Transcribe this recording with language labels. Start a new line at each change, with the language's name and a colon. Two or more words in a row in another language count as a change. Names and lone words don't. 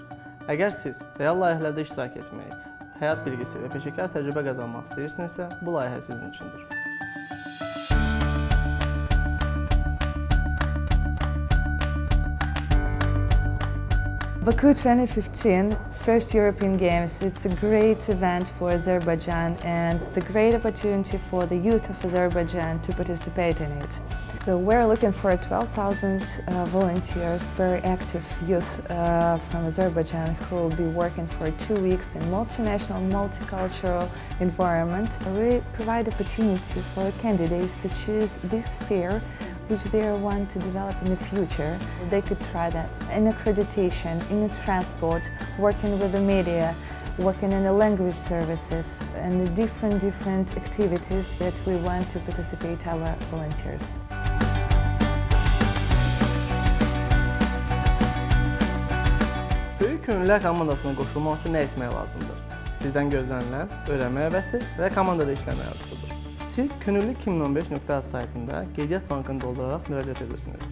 Azerbaijani: Əgər siz real layihələrdə iştirak etmək, həyat bilgisi və peşəkar təcrübə qazanmaq istəyirsinizsə, bu layihə sizin üçündür.
English: Baku 2015, first European Games, it's a great event for Azerbaijan and the great opportunity for the youth of Azerbaijan to participate in it. So we're looking for 12,000 volunteers, very active youth from Azerbaijan who will be working for 2 weeks in multinational, multicultural environment. We provide opportunity for candidates to choose this sphere which they want to develop in the future. They could try that in accreditation, in the transport, working with the media, working in the language services, and the different activities that we want to participate our volunteers.
Azerbaijani: Böyük Könüllülər komandasına qoşulmaq üçün nə etmək lazımdır? Sizdən gözlənilən öyrənmə həvəsi və komandada işləmə arzusudur. Siz könüllü2015.az saytında qeydiyyat bankını dolduraraq müraciət edirsiniz.